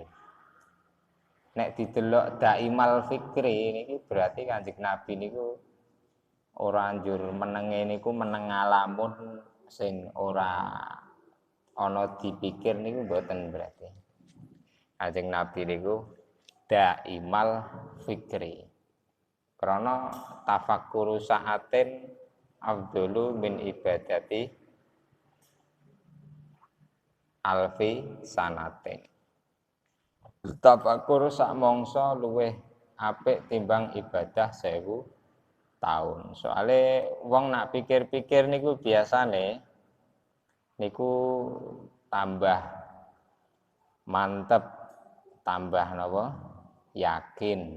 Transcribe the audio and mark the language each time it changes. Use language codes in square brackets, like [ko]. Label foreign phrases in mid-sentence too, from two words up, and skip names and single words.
[jv] Nek didelok [ar] دائم الفكر [jv] niki berarti Kanjeng Nabi niku ora anjur menenge niku meneng ngalamun sing ora ana dipikir niku mboten berarti. Kanjeng Nabi niku [ar] دائم الفكر. Krana تفكر ساعة أفضل من عبادة ألف سنة. [jv] Tafakkur sak mangsa luweh apik timbang ibadah 1000 tahun. Soale wong nak pikir-pikir niku biasane niku tambah mantep, tambah napa? Yakin.